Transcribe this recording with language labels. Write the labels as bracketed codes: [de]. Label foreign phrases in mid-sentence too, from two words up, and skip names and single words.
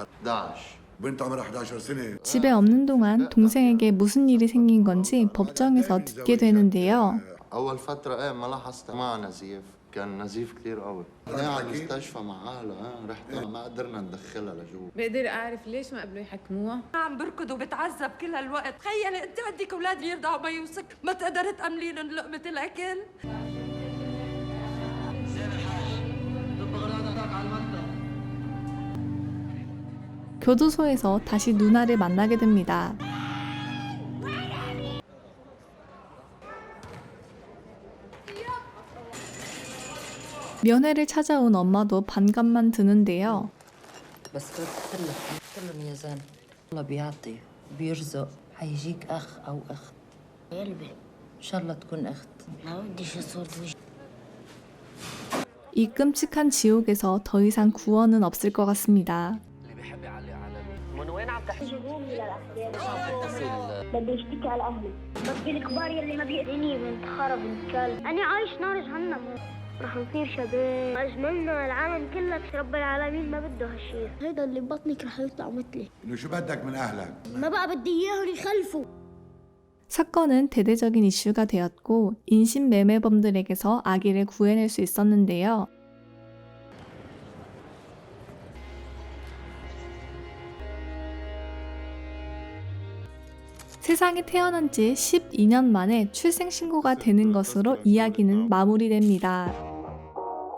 [ar] 11. بنت عمرها 11 سنة. [ko] 집에 없는 동안 동생에게 무슨 일이 생긴 건지 법정에서 듣게 되는데요. [ar] أول فترة إيه ما لاحظت معها نزيف، كان نزيف كثير قوي. على المستشفى مع أهلها رحت ما قدرنا ندخلها لجوا. بقدر أعرف ليش ما قبلوا يحكموها؟ عم بركض وبتعذب كل هالوقت. تخيلي انت عندك اولاد يرضعوا ما يوسك ما تقدر تأملي لهم لقمة الاكل. [ko] 교도소에서 다시 누나를 만나게 됩니다. 면회를 찾아온 엄마도 반감만 드는데요. [ar] بس كل ميزان الله بيعطي بيرزق حيجيك أخ أو أخت قلبي إن شاء الله تكون أخت ما بديش صورة وجهي. [ko] 이 끔찍한 지옥에서 더 이상 구원은 없을 것 같습니다. [ar] بدي اشتكي على اهلي. بدي الكبار يلي ما بيأذيني بنت خرب بنت كلب. انا عايش نار جهنم. رح نصير شباب. اجملنا العالم كله رب العالمين ما بده هالشيء. هيدا اللي ببطنك رح يطلع مثلي. انه شو بدك من اهلك؟ ما بقى بدي اياهم يخلفوا. [ko] 사건은 대대적인 이슈가 되었고 인신매매범들에게서 아기를 구해낼 수 있었는데요. 세상에 태어난 지 12년 만에 출생신고가 되는 것으로 이야기는 마무리됩니다.